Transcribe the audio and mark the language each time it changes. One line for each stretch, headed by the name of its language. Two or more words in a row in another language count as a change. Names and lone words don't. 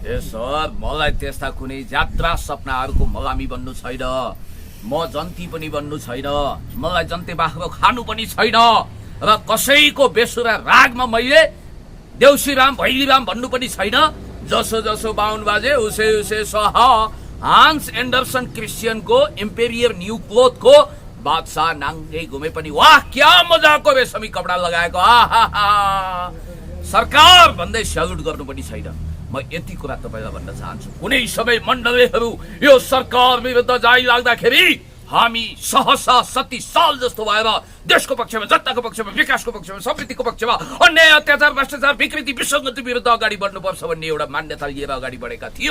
Nepali: ए सर, मलाई त्यस्ता कुनै यात्रा सपनाहरूको मलामी बन्नु छैन, म जन्ती पनि बन्नु छैन, मलाई जन्ते बाख्रो खानु पनि छैन, र कसैको बेसुरा रागमा मैले देउसीराम भैलीराम भन्नु पनि छैन। जसो जसो बाहुन बाजे उसे उसे सह। हान्स एन्डरसन क्रिस्चियनको इम्पेरियर न्यू क्लोथको बादशाह नाङ्गै घुमे पनि वाह क्या मजाको रेशमी कपडा लगाएको। आहा सरकार भन्दै स्यालुट गर्नु पनि छैन। म यति कुरा तपाईलाई भन्न चाहन्छु, कुनै सबै मण्डलीहरू यो सरकार विरुद्ध जाइ लाग्दाखेरि हामी सहसा 37 साल जस्तो भएर देशको पक्षमा, जनताको पक्षमा, विकासको पक्षमा, समृद्धिको पक्षमा, अन्याय अत्याचार भ्रष्टाचार विकृति विसङ्गति विरुद्ध अगाडि बढ्नुपर्छ भन्ने एउटा मान्यता लिएर अगाडि बढेका थियो।